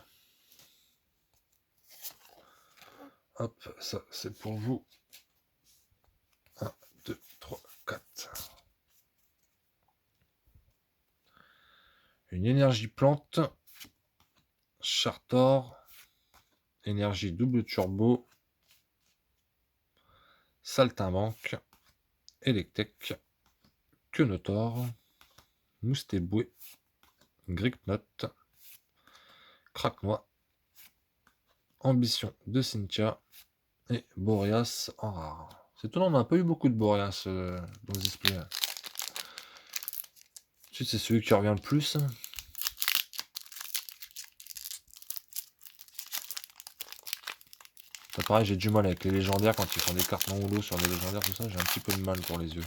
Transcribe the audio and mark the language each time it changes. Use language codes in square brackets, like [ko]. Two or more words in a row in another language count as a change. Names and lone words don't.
[fr] Hop, ça c'est pour vous. 1, 2, 3, 4. Une énergie plante. Chartor. Énergie double turbo. Saltimbanque. Electek. Quenotor. Moustéboué. Gricknot. Craquenois. Ambition de Cynthia. Et Boreas en rare. C'est étonnant, on n'a pas eu beaucoup de Boreas dans ce display. Ensuite, c'est celui qui revient le plus. Ça, pareil, j'ai du mal avec les légendaires quand ils font des cartes non holo sur des légendaires, tout ça, j'ai un petit peu de mal pour les yeux.